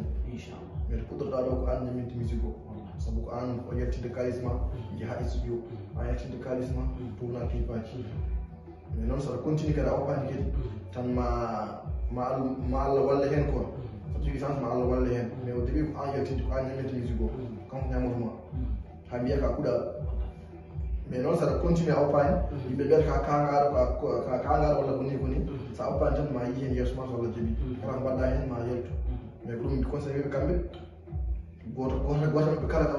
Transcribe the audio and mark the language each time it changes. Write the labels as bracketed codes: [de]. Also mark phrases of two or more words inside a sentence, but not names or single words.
[ff] inchallah mais puɗɗoɗa ɗo ko an ñaminti musique o sabu ko an o yettinde kalis ma jaaha studio a yettinde kalis ma tourna clipaji mais noon saɗa continue kadi a oppani kadi tan ma Allah walla hen quoi saɗa jogui chance ma Allah walla hen mais [fr] au début [ff] ko an yettinde ko an ñaminti musique o kanko ñamotoma ha mbiya ka kuɗal mais noon saɗa continue a oppani yimɓe mbiyata ka kangaɗo walla ko ni sa oppani tan ma yi hen yeeso ma so Allah jaaɓi kala ko mbaɗɗa hen ma yaltu mais ko ɗum conseil ɓe kamɓe goto ɓe kala ka